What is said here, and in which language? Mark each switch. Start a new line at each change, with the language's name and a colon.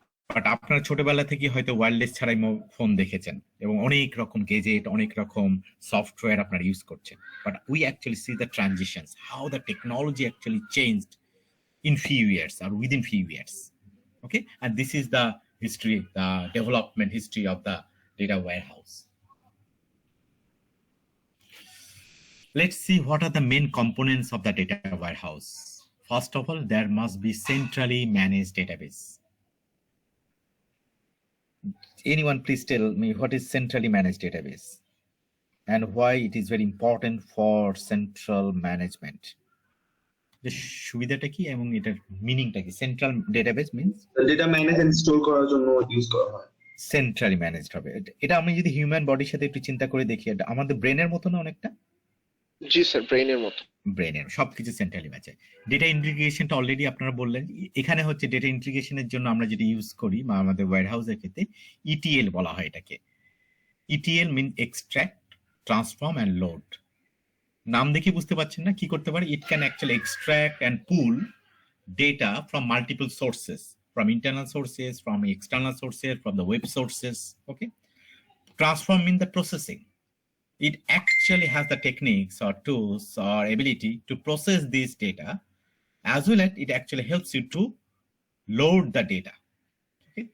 Bangla: But আপনারা ছোটবেলা থেকে হয়তো ওয়্যারলেস ছাড়াই ফোন দেখেছেন, এবং অনেক রকম গেজেট, অনেক রকম সফটওয়্যার আপনারা ইউজ করছেন।
English: But we actually see the transitions, how the technology actually changed in few years or within few years. Okay, and this is the history, the development history of the data warehouse. Let's see what are the main components of the data warehouse. First of all, there must be centrally managed database. Anyone please tell me what is centrally managed database and why it is very important for central management?
Bangla: যে সুবিধাটা কি এবং এটার মিনিংটা কি? Central database means data manage and store করার জন্য use করা হয়। সেন্ট্রালি ম্যানেজড হবে। এটা আমি যদি হিউম্যান বডির সাথে একটু চিন্তা করে দেখি, এটা আমাদের ব্রেনের মতো না অনেকটা? জি স্যার, ব্রেইনের মতো। ব্রেনের সবকিছু সেন্ট্রালি ম্যাচে। ডেটা ইন্টিগ্রেশনটা অলরেডি আপনারা বললেন। এখানে হচ্ছে ডেটা ইন্টিগ্রেশনের জন্য আমরা যেটা ইউজ করি বা আমাদের ওয়্যারহাউসের ক্ষেত্রে ইটিএল বলা হয় এটাকে।
English: ETL mean extract, transform and load.
Bangla: নাম দেখে বুঝতে পারছেন না কি করতে পারে?
English: It can actually extract and pull data from multiple sources, from internal sources, from external sources, from the web sources, okay, transform in the processing. It actually has the techniques or tools or ability to process this data, as well as it actually helps you to load the data. Okay?